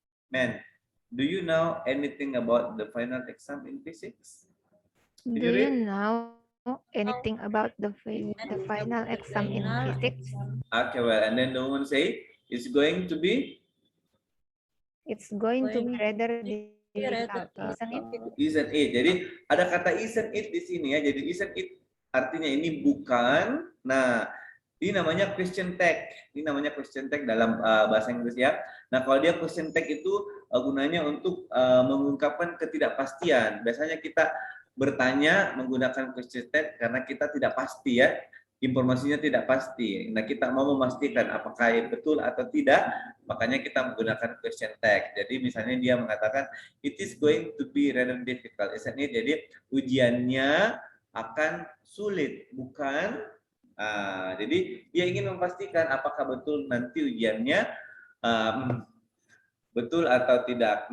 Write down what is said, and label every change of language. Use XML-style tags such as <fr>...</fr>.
<en>Man, do you know anything about the final exam in physics? Do you know anything about the final exam in physics? Okay, well, and then the woman say, it's going to be? It's going to be rather difficult, isn't it?</en> <id>Isn't it. Jadi ada kata isn't it di sini ya. Jadi isn't it artinya ini bukan. Nah, ini namanya question tag. Ini namanya question tag dalam bahasa Inggris ya. Nah, kalau dia question tag itu gunanya untuk mengungkapkan ketidakpastian. Biasanya kita bertanya menggunakan question tag karena kita tidak pasti ya. Informasinya tidak pasti. Nah, kita mau memastikan apakah betul atau tidak, makanya kita menggunakan question tag. Jadi misalnya dia mengatakan</id> <en>it is going to be rather difficult, isn't it?</en> <id>Jadi ujiannya akan sulit, bukan? Jadi dia ingin memastikan apakah betul nanti ujiannya betul atau tidak.</id>